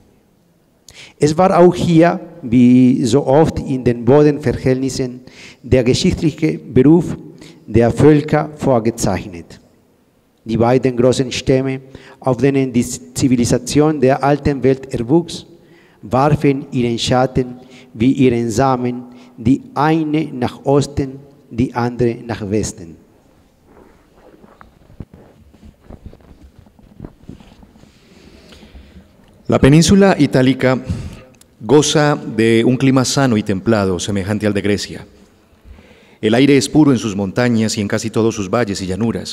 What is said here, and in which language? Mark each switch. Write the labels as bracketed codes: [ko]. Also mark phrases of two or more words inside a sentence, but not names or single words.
[de] Es war auch hier, wie so oft in den Bodenverhältnissen, der geschichtliche Beruf der Völker vorgezeichnet. Die beiden großen Stämme, auf denen die Zivilisation der alten Welt erwuchs, warfen ihren Schatten wie ihren Samen, die eine nach Osten, die andere nach Westen. [es] La península itálica goza de un clima sano y templado, semejante al de Grecia. El aire es puro en sus montañas y en casi todos sus valles y llanuras.